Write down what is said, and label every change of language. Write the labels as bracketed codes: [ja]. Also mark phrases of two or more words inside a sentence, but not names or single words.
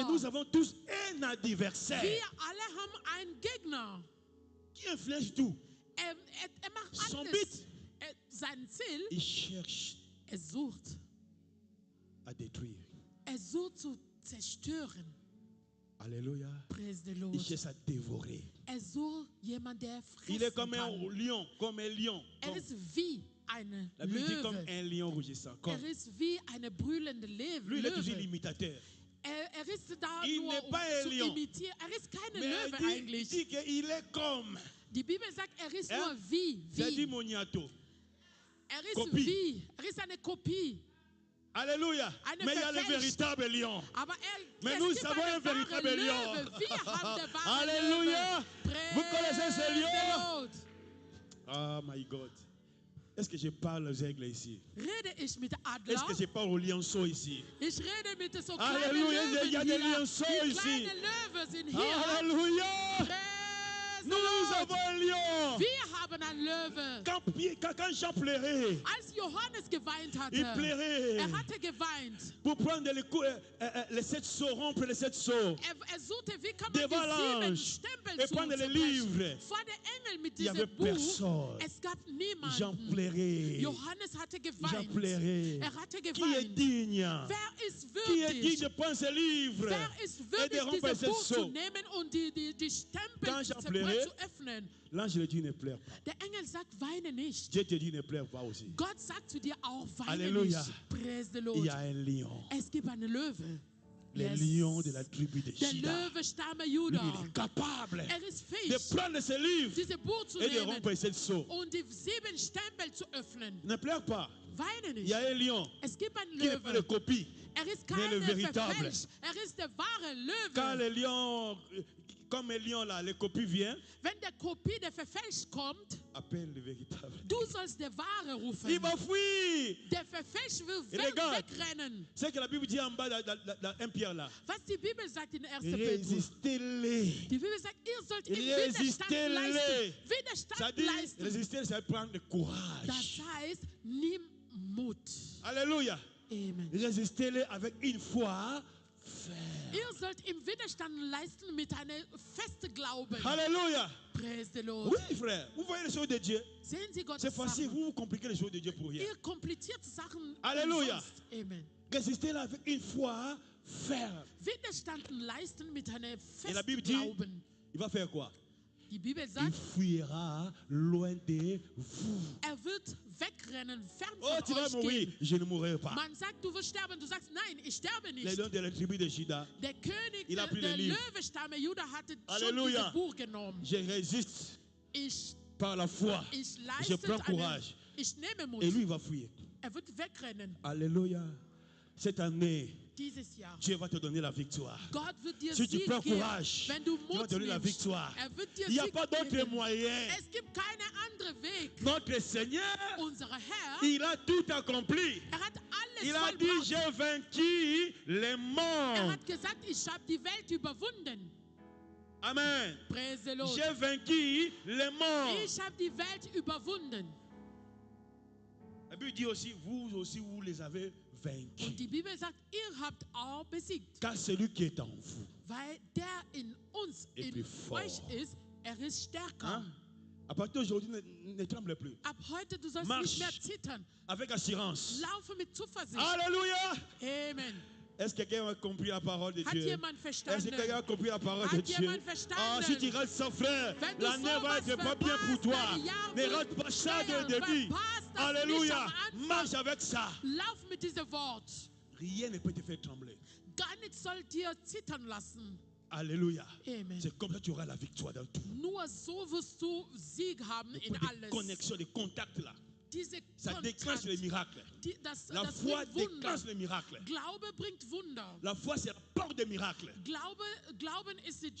[fr] nous avons tous un adversaire [de] Wir alle haben einen Gegner. [fr] qui inflige tout. [de] Er macht [fr] Son [de] alles. [fr] but, [de] Sein Ziel, [fr] il cherche [de] er sucht. [fr] à détruire. [de] Er sucht zu zerstören. [fr] Alléluia. [en] Praise the [fr] Il [en] Lord. [fr] cherche à dévorer. [de] Er sucht jemand, der [fr] Il est [de] fressen [fr] comme un [de] kann. [fr] lion, comme un lion. [de] Er ist wie eine [fr] La Bible dit comme [de] Löwe. [fr] un lion rougissant. Comme. [de] Er ist wie eine brüllende [fr] Lui, il est toujours [de] Löwe. [fr] l'imitateur. [de] Er ist da [fr] Il [de] nur, [fr] n'est pas un [de] zu [fr] lion. [de] imitieren. Er ist keine [fr] Mais [de] Löwe [fr] il [de] eigentlich. [fr] dit qu'il est comme. [de] Die Bibel sagt, er ist [fr] Hein? [de] nur wie. [fr] C'est dit [de] Wie. [fr] moniato. [de] Er ist Kopie. wie. Er ist eine Kopie. [fr] Alléluia. [de] Eine [fr] Mais il y a le [de] verfälscht. [fr] véritable lion. [de] Aber [fr] Mais [de] es [fr] nous [de] gibt [fr] savons un [de] einen wahren [fr] véritable lion. [de] Löwe. Wir haben den wahren [fr] Alléluia. [de] Löwe. [fr] Vous connaissez ce [en] Praise [fr] lion? [en] the Lord. Oh my God. [fr] Est-ce que je parle aux aigles ici? [de] Rede ich mit [fr] Est-ce [de] Adler? [fr] que je parle aux lionceaux ici? [de] Ich rede mit so kleinen [fr] Alléluia. Il y a [de] Löwen [fr] des [de] hier. [fr] lionceaux [de] Die [fr] ici. [de] kleinen Löwen sind hier. [fr] Alléluia. [en] Praise the [fr] Nous [en] Lord. [fr] avons un lion. [de] Wir haben einen Löwe. [fr] Quand Jean pleurait, [de] Als Johannes geweint hatte, [fr] il pleurait [de] er hatte geweint. [fr] pour prendre les 7 sceaux, rompre les 7 sceaux. [de] Er suchte, wie kann man [fr] Devant [de] die 7 [fr] l'ange [de] Stempel [fr] et prendre les [de] zerbrechen. [fr] livres. [de] Vor der Engel mit [fr] Il y avait [de] diesem Buch, [fr] personne. [de] es gab [fr] Jean [de] niemanden. [fr] pleurait. [de] Johannes hatte [fr] Jean [de] geweint. [fr] pleurait. [de] Er hatte [fr] Qui est [de] geweint. [fr] digne? [de] Wer ist [fr] Qui est digne [de] würdig? [fr] de prendre ce livre [de] Wer ist [fr] et de [de] würdig, [fr] rompre [de] dieses [fr] ces [de] Buch zu [fr] sceaux? [de] nehmen und die Stempel [fr] Quand [de] zu [fr] Jean pleurait, [de] zu öffnen? [fr] L'ange lui dit ne pleure pas. [de] Der Engel sagt, weine nicht. [fr] Dieu te dit ne pleure pas aussi. [de] Gott sagt zu dir auch, weine [fr] Alléluia. [de] nicht. [en] Praise the [fr] Il [en] Lord. [fr] y a un lion. [de] Es gibt einen Löwe. [fr] Le Yes. lion de la tribu de [de] Der [fr] Juda. [de] Löwe Stamme [fr] Lui, [de] Juda. [fr] il est capable [de] Er ist [fr] de [de] fähig, [fr] prendre ce livre [de] diese Buch zu [fr] et de [de] nehmen [fr] rompre ces sceaux. [de] und die 7 Stempel zu öffnen. [fr] Ne pleure pas. [de] Weine [fr] Il y a [de] nicht. [fr] un lion [de] Es gibt einen [fr] qui n'est pas de [de] Löwe. [fr] copie. [de] Er ist [fr] mais le [de] keine [fr] véritable. [de] verfälscht. Er ist der wahre [fr] Quand [de] Löwe. [fr] le lion, Comme un lion là, les copies viennent, [de] Wenn der Kopie, der verfälscht kommt, [fr] appelle le véritable. [de] du sollst der Wahre rufen. [fr] Il va fuir. [de] Der verfälscht will [fr] Regarde. [de] wegrennen. [fr] C'est que la Bible dit en bas dans 1 Pierre là. [de] Was die Bibel sagt in 1. Petrus. [fr] Résistez-les. [de] Die Bibel sagt, ihr sollt ihm Widerstand [fr] Résistez-les. [de] leisten. [fr] Ça [de] Widerstand [fr] dit, [de] leisten. [fr] résister, c'est prendre [de] Das [fr] courage. [de] heißt, nimm Mut. [fr] Alléluia. Amen. Résistez-les avec une foi ferme. [de] Ihr sollt ihm Widerstand leisten mit einem festen Glauben. [fr] Alléluia. [en] Praise the Lord. [fr] Oui, frère. Vous voyez les choses de Dieu. [de] Sehen Sie Gottes [fr] C'est facile. [de] Sachen. [fr] Vous compliquez les choses de Dieu pour rien. [de] Ihr kompliziert Sachen Halleluja. umsonst. Amen. [fr] Résistez-les avec une foi ferme. [de] Widerstand leisten mit einem [fr] Et la [de] festen [fr] Bible dit, [de] Glauben. [fr] il va faire quoi? [de] Die Bibel [fr] Il [de] sagt, [fr] fuira loin de vous. [de] wird wegrennen, fern [fr] Oh, [de] von [fr] tu vas [de] euch [fr] mourir. [de] gehen. [fr] Je ne mourrai pas. [de] Man sagt, du wirst sterben. Du sagst, nein, ich sterbe [fr] Les [de] nicht. [fr] dons de la tribu de Juda. [de] Der König [fr] Il a pris [de] der [fr] le livre. [de] Löwestamme Juda hatte schon Halleluja. dieses Buch genommen. [fr] Je résiste [de] Ich [fr] par la foi. Je [de] leiste [fr] prends courage. [de] ich nehme Mut. [fr] Et lui, il va fuir. [de] Wird wegrennen [fr] Alléluia. Cette année, [de] dieses Jahr. [fr] Dieu va te donner la victoire. [de] Gott wird dir [fr] Si tu [de] Sieg [fr] prends [de] geben, [fr] courage, [de] wenn du [fr] Dieu va [de] Mut [fr] te donner la [de] nimmst. [fr] victoire. [de] Wird dir [fr] Il n'y a [de] Sieg [fr] pas d'autre [de] geben. [fr] moyen. [de] Es gibt keinen anderen Weg. [fr] Notre Seigneur, [de] Unser Herr, [fr] il a tout accompli. [de] hat alles [fr] Il a dit, [de] vollbracht. [fr] j'ai vaincu les morts. [de] Hat gesagt, ich habe die Welt überwunden. [fr] Amen. [en] Praise the Lord. [fr] J'ai vaincu les morts. [de] Ich habe die Welt überwunden. [fr] La Bible dit aussi, vous aussi, vous les avez vaincus. [de] Und die Bibel sagt, ihr habt auch besiegt. [fr] Car celui qui est en vous. [de] Weil der in uns, [fr] Et [de] in [fr] plus fort. [de] euch ist, ist stärker. [fr] Hein? À partir d'aujourd'hui, ne tremble plus. [de] Ab heute, du sollst [fr] Marche. [de] nicht mehr zittern. [fr] Avec assurance. [de] Laufe mit Zuversicht. [fr] Alléluia. Amen. Est-ce que quelqu'un a compris la parole de [de] Hat [fr] Dieu? [de] jemand [fr] Est-ce que quelqu'un a [de] verstanden? [fr] compris la parole de [de] Hat [fr] Dieu? [de] jemand verstanden? [fr] Ah, si tu restes sans frère, [de] Wenn du [fr] l'année va [de] sowas [fr] être pas bien pour [de] verpasst, [fr] toi. [de] dein Jahr [fr] Ne [de] wird [fr] rate pas ça [de] schwer. [fr] de début. [de] Verpasst das [fr] Alléluia. [de] nicht am Anfang. [fr] Marche avec ça. [de] Lauf mit diesem Wort. [fr] Rien ne peut te faire trembler. [de] Gar nichts soll dir zittern lassen. [fr] Alléluia. Amen. C'est comme ça que tu auras la victoire dans tout. [de] Nur so wirst du Sieg haben in [fr] Des [de] alles. [fr] connexions, des contacts là. [de] Diese [fr] Ça déclenche les [de] Kontakt, [fr] miracles. [de] das [fr] La foi [de] bringt Wunder. [fr] déclenche les miracles. [de] Glaube bringt Wunder. [fr] La foi, c'est la porte des miracles. [de] Glauben ist die